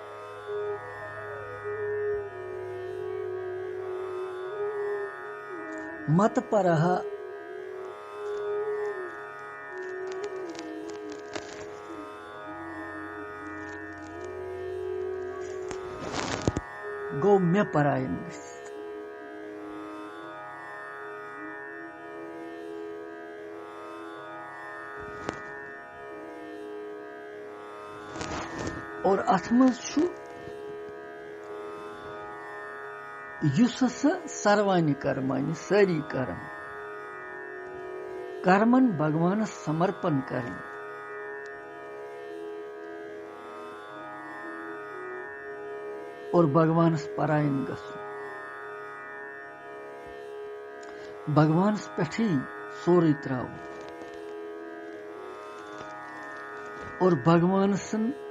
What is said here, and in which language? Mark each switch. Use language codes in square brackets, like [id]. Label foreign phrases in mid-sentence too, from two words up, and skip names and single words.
[ks] मत परः गो मे परायण गसित और अथ मज युस [sa] सर्वाणि कर्माणि [ks] सारी कर्मन भगवान समर्पण करें और भगवान परायण गसुन भगवान पे सोरे त्राव और भगवान सन